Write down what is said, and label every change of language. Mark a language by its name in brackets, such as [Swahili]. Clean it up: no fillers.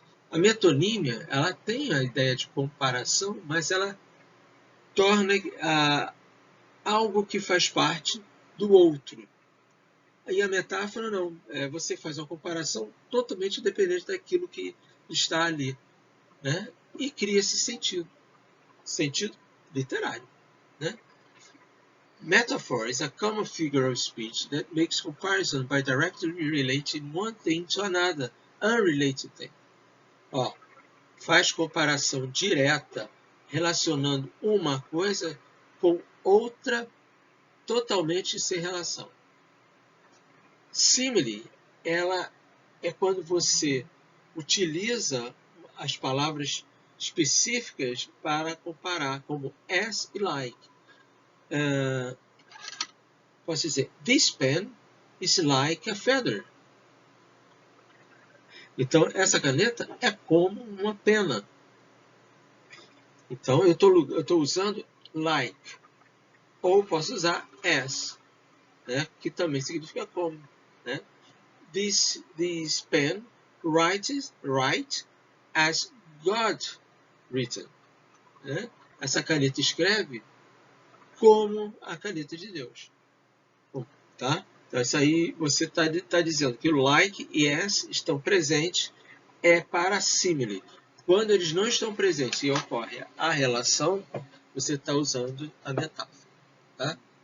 [Portuguese] A metonímia, ela tem a ideia de comparação, mas ela torna algo que faz parte do outro. E a metáfora não. Você faz uma comparação totalmente independente daquilo que está ali. Né? E cria esse sentido literário. Né? [English] Metaphor is a common figure of speech that makes comparison by directly relating one thing to another unrelated thing. [Portuguese] Ó, faz comparação direta relacionando uma coisa com outra totalmente sem relação. Simile, ela é quando você utiliza as palavras específicas para comparar, como as e like. Posso dizer, [English] this pen is like a feather. [Portuguese] Então, essa caneta é como uma pena. Então, eu estou usando like. Ou posso usar as, né, que também significa como. Né? [English] This pen writes as God written. [Portuguese] Né? Essa caneta escreve como a caneta de Deus. Tá? Então, isso aí você está dizendo que o like e as estão presentes para simile. Quando eles não estão presentes e ocorre a relação, você está usando a metáfora. Tá?